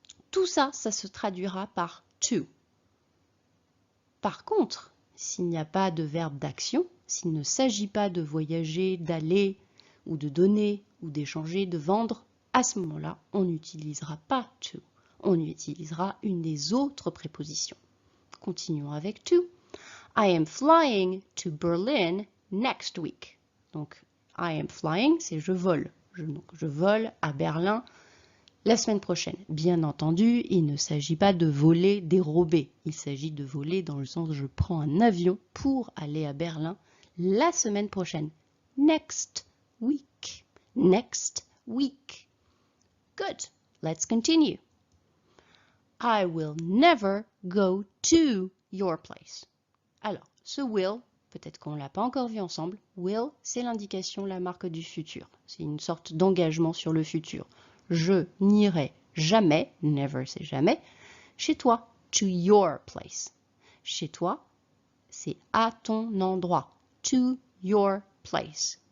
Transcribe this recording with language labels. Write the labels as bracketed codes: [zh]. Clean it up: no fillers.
[fr] Tout ça, ça se traduira par to. Par contre, s'il n'y a pas de verbe d'action, s'il ne s'agit pas de voyager, d'aller, ou de donner, ou d'échanger, de vendre, à ce moment-là, on n'utilisera pas to. On utilisera une des autres prépositions. Continuons avec to. [en] I am flying to Berlin next week. [fr] Donc, [en] I am flying, [fr] c'est je vole. Donc, je vole à Berlin la semaine prochaine. Bien entendu, il ne s'agit pas de voler, dérober. Il s'agit de voler dans le sens je prends un avion pour aller à Berlin la semaine prochaine. [en] Next week. Next week. Good. Let's continue. I will never go to your place. [fr] Alors, ce will, peut-être qu'on ne l'a pas encore vu ensemble. Will, c'est l'indication, la marque du futur. C'est une sorte d'engagement sur le futur. Je n'irai jamais, never c'est jamais, chez toi, [en] to your place. [fr] Chez toi, c'est à ton endroit, [en] to your place.